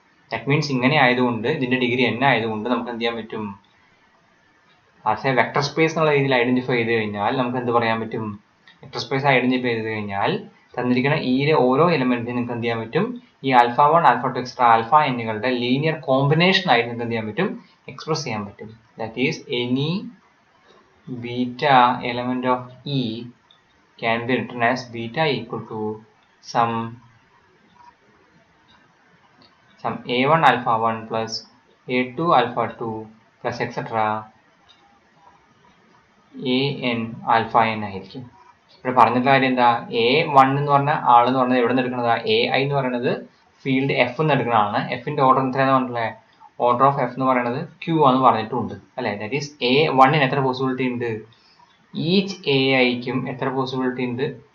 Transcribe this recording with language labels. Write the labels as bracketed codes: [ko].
[ml] That means ഇങ്ങനെ ആയതുകൊണ്ട്, ഇതിന്റെ ഡിഗ്രി n ആയതുകൊണ്ട് നമുക്ക് എന്ത് ചെയ്യാൻ പറ്റും? ആസ് എ വെക്ടർ സ്പേസ് എന്നുള്ള രീതിയിൽ ഐഡന്റിഫൈ ചെയ്ത് കഴിഞ്ഞാൽ നമുക്ക് എന്ത് പറയാൻ പറ്റും? വെക്ടർ സ്പേസ് ഐഡന്റിഫൈ ചെയ്ത് കഴിഞ്ഞാൽ തന്നിരിക്കുന്ന ഈയിലെ ഓരോ എലമെന്റിനും നിങ്ങൾക്ക് എന്ത് ചെയ്യാൻ പറ്റും? ഈ alpha 1 alpha 2 extra alpha എന്നുകളുടെ linear combination ആയിട്ട് നിങ്ങൾക്ക് എന്ത് ചെയ്യാൻ പറ്റും? എക്സ്പ്രസ് ചെയ്യാൻ പറ്റും. [en] that is any beta element of E can be written as beta equal to some a1 alpha 1 plus a2 alpha 2 plus etc an alpha n [ml] ആയിരിക്കും. ഇവിടെ പറഞ്ഞിട്ടുള്ള കാര്യം എന്താ? A1 എന്ന് പറഞ്ഞ ആളെന്ന് പറഞ്ഞത് എവിടെ നിന്ന് എടുക്കുന്നത്? AI എന്ന് പറയുന്നത് ഫീൽഡ് F എന്ന് എടുക്കുന്ന ആളാണ്. എഫിന്റെ ഓർഡർ എത്രയാണെന്ന് പറഞ്ഞിട്ടുള്ളത്? ഓർഡർ ഓഫ് F എന്ന് പറയുന്നത് Q ആണെന്ന് പറഞ്ഞിട്ടുണ്ട് അല്ലെ. ദാറ്റ് ഈസ് A1ന് എത്ര പോസിബിലിറ്റി ഉണ്ട്? ഈച്ച് AIക്കും എത്ര പോസിബിലിറ്റി ഉണ്ട്?